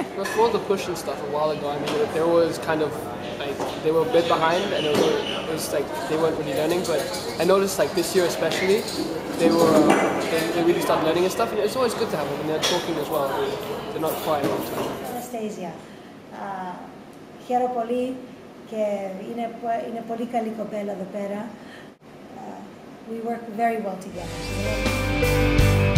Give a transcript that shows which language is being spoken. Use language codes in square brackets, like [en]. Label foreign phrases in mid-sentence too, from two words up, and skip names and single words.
[en] Before the push and stuff a while ago, I mean, there was kind of like they were a bit behind, and it was like they weren't really learning. But I noticed like this year especially, they really started learning and stuff. And it's always good to have them, and they're talking as well. They're not quiet all the time. Anastasia, [el] χαίρομαι πολύ και είναι πολύ καλή κοπέλα εδώ πέρα. [en] We work very well together. So